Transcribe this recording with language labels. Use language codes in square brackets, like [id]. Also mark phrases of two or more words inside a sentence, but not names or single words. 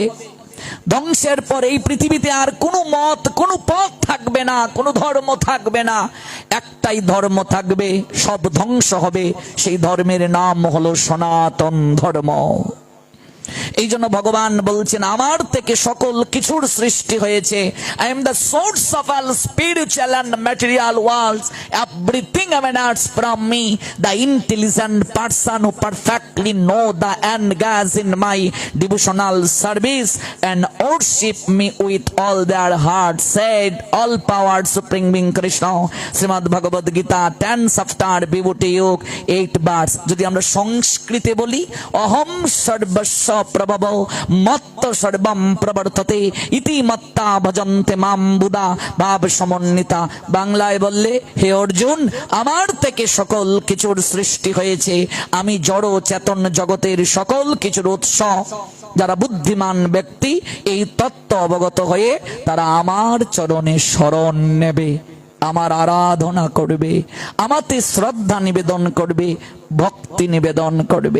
[bn] ধ্বংসের পর এই পৃথিবীতে আর কোনো মত, কোনো পথ থাকবে না, কোনো ধর্ম থাকবে না। একটাই ধর্ম থাকবে, সব ধ্বংস হবে। সেই ধর্মের নাম হলো সনাতন ধর্ম। এই জন্য ভগবান বলছেন, আমার থেকে সকল কিছুর সৃষ্টি হয়েছে। [en] I am the source of all spiritual and material worlds. Everything emanates from me. The intelligent person who perfectly know the end goes in my devotional service and worship me with all their heart, said all powered supreme being Krishna. [bn] শ্রীমদ্ ভগবদ গীতা 10 chapter বিভূতি যোগ 8 verse। যদি আমরা সংস্কৃতে বলি, [sa] অহম সর্বস্ব প্রভব মত্ত সর্বম প্রবর্ততে ইতি মত্তা ভজন্তে মাম বুদা ভাব সমন্বিতা। [bn] বাংলায় বললে, হে অর্জুন, আমার থেকে সকল কিছুর সৃষ্টি হয়েছে। আমি জড় চেতন জগতের সকল কিছুর উৎস। যারা বুদ্ধিমান ব্যক্তি এই তত্ত্ব অবগত হয়ে তারা আমার চরণে শরণ নেবে, আমার আরাধনা করবে, আমাতে শ্রদ্ধা নিবেদন করবে, ভক্তি নিবেদন করবে।